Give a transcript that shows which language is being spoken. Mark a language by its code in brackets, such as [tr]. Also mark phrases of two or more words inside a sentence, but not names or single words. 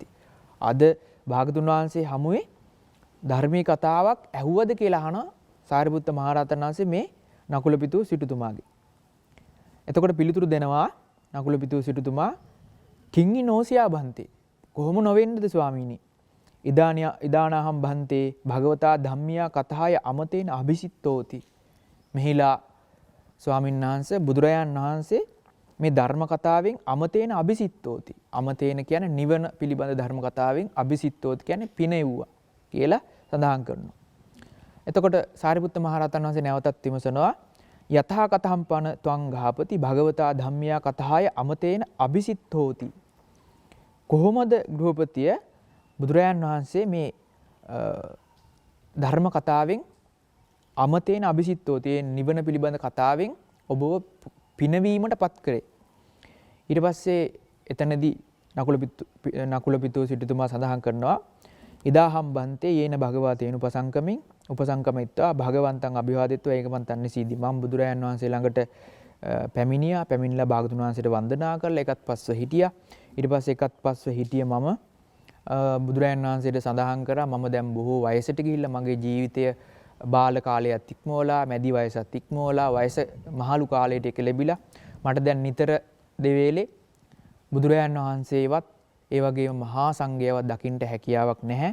[si] අද භාගතුන් වහන්සේ හමුවේ ධර්මී කතාවක් ඇහුවද කියලා අහන සාරිපුත්ත මහරහතන් වහන්සේ මේ නකුල පිතූ සිටුතුමාගේ. එතකොට පිළිතුරු දෙනවා නකුල පිතූ සිටුතුමා [pi] කිංගි නෝසියා බන්තේ. [si] කොහොම නොවෙන්නද ස්වාමීනි? [pi] ඉදානහම් බන්තේ භගවතා ධම්මියා කතාය අමතේන අභිසිත්තෝති. [si] මෙහිලා ස්වාමීන් වහන්සේ බුදුරජාන් වහන්සේ මේ ධර්ම කතාවෙන් [pi] අමතේන අභිසිත්තෝති. [si] අමතේන කියන්නේ නිවන පිළිබඳ ධර්ම කතාවෙන් අභිසිත්තෝති කියන්නේ පිනෙව්වා කියලා සඳහන් කරනවා. එතකොට සාරිපුත්ත මහරහතන් වහන්සේ නැවතත් විමසනවා [pi] යථා කතහම් පන ත්වං ගහපති භගවතා ධම්මියා කතාය අමතේන අභිසිත්තෝති. [si] කොහොමද ගෘහපතිය බුදුරජාන් වහන්සේ මේ ධර්ම කතාවෙන් [pi] අමතේන අභිසිත්තෝති [si] නිවන පිළිබඳ කතාවෙන් ඔබව පිනවීමට පත් කරේ. ඊට පස්සේ එතනදී නකුල පිතූ සිටුතුමා සඳහන් කරනවා [pi] ඉදාහම් බන්තේ යේන භගවතේන උපසංකමින් උපසංකමිත්වා භගවන්තං අභිවාදිත්වා ඒකමන්තං නිසීදි. [si] මම බුදුරජාන් වහන්සේ ළඟට පැමිණියා. පැමිණිලා භාගතුන් වහන්සේට වන්දනා කරලා එකත් පස්ව හිටියා. ඊට පස්සේ එකත් පස්ව හිටිය මම බුදුරජාන් වහන්සේට සඳහන් කරා මම දැන් බොහෝ වයසට ගිහිල්ලා මගේ ජීවිතය බාල කාලයත් ඉක්මවලා මැදි වයසත් ඉක්මවලා වයස මහලු කාලයට එළඹිලා මට දැන් නිතර දෙවේලේ බුදුරජාන් වහන්සේවත් ඒ වගේම මහා සංඝයාවත් දකින්න හැකියාවක් නැහැ.